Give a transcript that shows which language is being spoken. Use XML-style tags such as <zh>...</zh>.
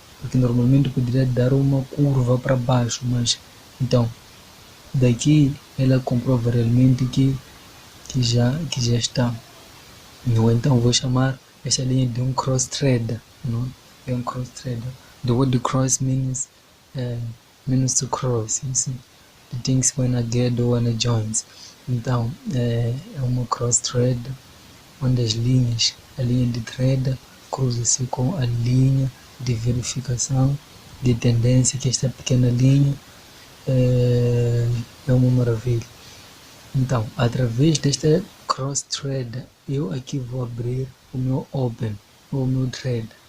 <pt>Porque normalmente poderia dar uma curva para baixo, mas então daqui ela comprova realmente que já está, não é? Então vou chamar esta linha de um cross thread, não é? É um cross thread.</pt> <en>The word cross means to cross, you see, the things when I get or when I joins.</en> <pt>Então é uma cross thread onde as linhas, a linha de thread cruza-se com a linha de verificação de tendência, que esta pequena linha é uma maravilha. Então, através desta cross thread, eu aqui vou abrir o meu open, o meu thread.</pt>